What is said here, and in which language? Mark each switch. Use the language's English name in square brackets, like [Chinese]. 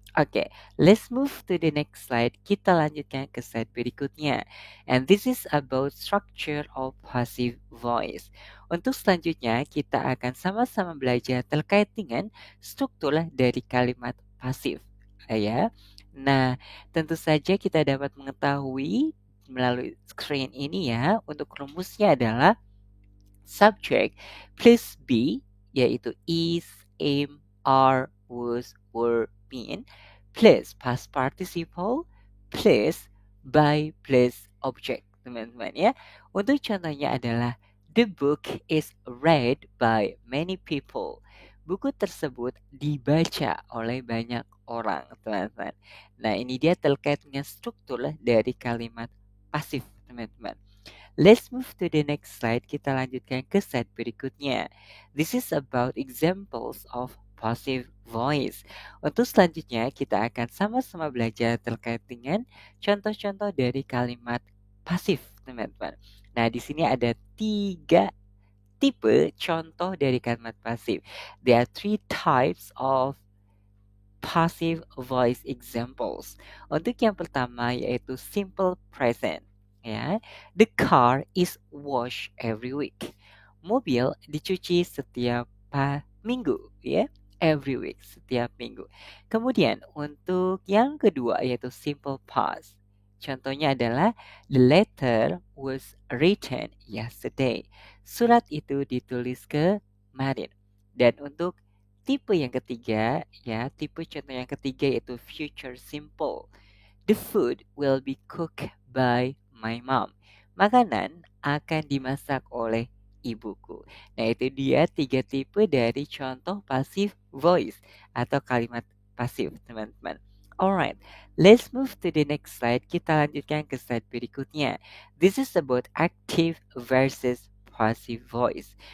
[English] Oke, let's move to the next slide. [Indonesian] Kita lanjutkan ke slide berikutnya. [English] And this is about structure of passive voice. [Indonesian] Untuk selanjutnya, kita akan sama-sama belajar terkait dengan struktur dari kalimat pasif. Ya. Nah, tentu saja kita dapat mengetahui melalui screen ini ya, untuk rumusnya adalah subject plus be, yaitu is, am, are, was, were, been, plus past participle, plus by, plus object, teman-teman ya. Untuk contohnya adalah [English] the book is read by many people. [Indonesian] Buku tersebut dibaca oleh banyak orang, teman-teman. Nah, ini dia terkait dengan struktur dari kalimat pasif, teman-teman. [English] Let's move to the next slide. [Indonesian] Kita lanjutkan ke slide berikutnya. [English] This is about examples of passive voice. [Indonesian] Untuk selanjutnya, kita akan sama-sama belajar terkait dengan contoh-contoh dari kalimat pasif, teman-teman. Nah, di sini ada 3 tipe contoh dari kalimat pasif. [English] There are 3 types of passive voice examples. [Indonesian] Untuk yang pertama yaitu simple present. [English] Ya, the car is washed every week. [Indonesian] Mobil dicuci setiap minggu, ya. [English] Every week, [Indonesian] setiap minggu. Kemudian untuk yang kedua yaitu simple past. Contohnya adalah [English] the letter was written yesterday. [Indonesian] Surat itu ditulis kemarin. Dan untuk tipe yang ketiga, ya, tipe contoh yang ketiga yaitu future simple. [English] The food will be cooked by my mom. [Indonesian] Makanan akan dimasak oleh ibuku. Nah, itu dia 3 tipe dari contoh passive voice atau kalimat pasif, teman-teman. [English] Alright, let's move to the next slide. [Indonesian] Kita lanjutkan ke slide berikutnya. [English] This is about active versus passive voice.